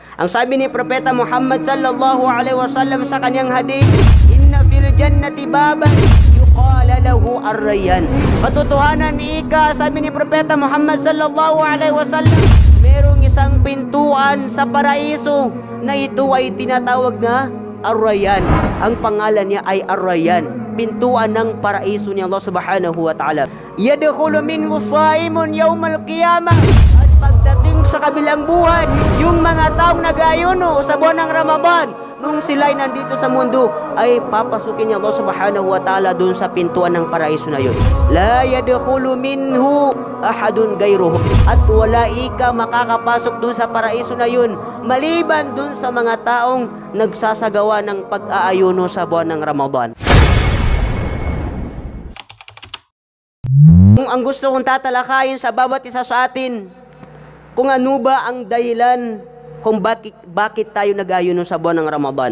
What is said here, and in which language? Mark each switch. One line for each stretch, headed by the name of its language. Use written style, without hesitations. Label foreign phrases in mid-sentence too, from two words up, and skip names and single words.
Filipino: Ang sabi ni Propeta Muhammad
Arabic: صلى الله عليه وسلم
Filipino: sa kanyang hadith,
Arabic: "إن في الجنة بابا يقال له الريان."
Filipino: Katotohanan ika, sabi ni Propeta Muhammad
Arabic: صلى الله عليه وسلم,
Filipino: merong isang pintuan sa paraiso na ito ay tinatawag na ar-rayyan. Ang pangalan niya ay ar-rayyan, pintuan ng paraiso ni Allah
Arabic: سبحانه وتعالى. يدخل منه الصائمون يوم القيامة.
Filipino: At pagdating sa kabilang buwan, yung mga taong nag-ayuno sa buwan ng Ramadan, nung sila'y nandito sa mundo, ay papasukin ni Allah
Arabic: سبحانه وتعالى
Filipino: dun sa pintuan ng paraiso na yun.
Arabic: لا يدخل منه أحد غيره.
Filipino: At wala ika makakapasok dun sa paraiso na yun maliban dun sa mga taong nagsasagawa ng pag-aayuno sa buwan ng Ramadan. Kung ang gusto kong tatalakayin sa bawat isa sa atin, kung ano ba ang dahilan kung bakit tayo nag-ayuno sa buwan ng Ramadan.